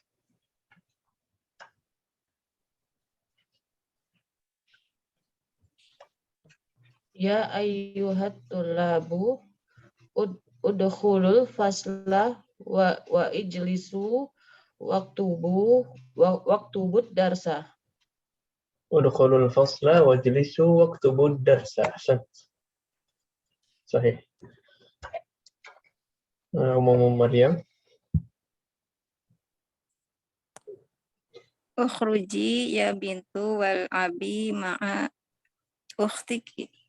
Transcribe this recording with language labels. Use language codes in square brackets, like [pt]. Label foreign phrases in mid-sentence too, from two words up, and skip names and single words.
[ar] يا أيها الطلاب ادخلوا الفصل واجلسوا واكتبوا الدرس. ادخلوا الفصل واجلسوا واكتبوا الدرس. أحسن. صحيح. Maryam. اخرجي يا بنت والعبي مع أختك.